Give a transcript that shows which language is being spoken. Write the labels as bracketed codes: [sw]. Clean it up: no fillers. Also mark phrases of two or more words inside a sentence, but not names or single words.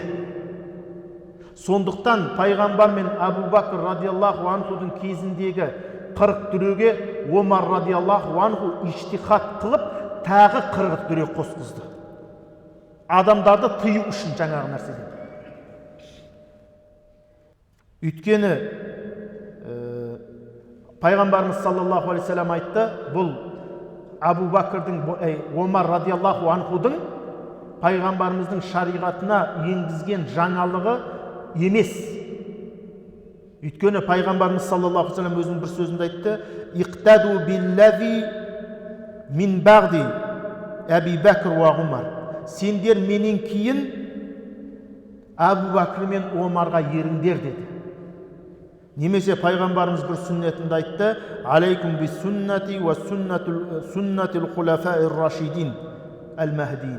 [kk] Сондықтан пайғамбар мен Әбу Бәкір [ar] رضي الله عنه [kk] кезіндегі 40 дүреге Омар [ar] رضي الله عنه [kk] иштихат қылып, тағы 40 дүре қосқызды. Адамдарды тыю үшін жаңағы нәрседен. Өйткені пайғамбарымыз [ar] صلى الله عليه وسلم [kk] айтты, бұл Әбу Бәкірдің, Омар [ar] رضي الله عنه [kk] пайғамбарымыздың шариғатына енгізген жаңалығы емес. Өйткені пайғамбарымыз [ar] صلى الله عليه وسلم [kk] өзінің бір сөзінде айтты: [ar] "اقتدوا باللذين من بعدي أبي بكر وعمر." [kk] Сендер менен кейін Әбу Бәкір мен Омарға еріңдер деді. Немесе пайғамбарымыз бір сүннетінде айтты: [ar] "عليكم بسنتي وسنة الخلفاء الراشدين المهديين."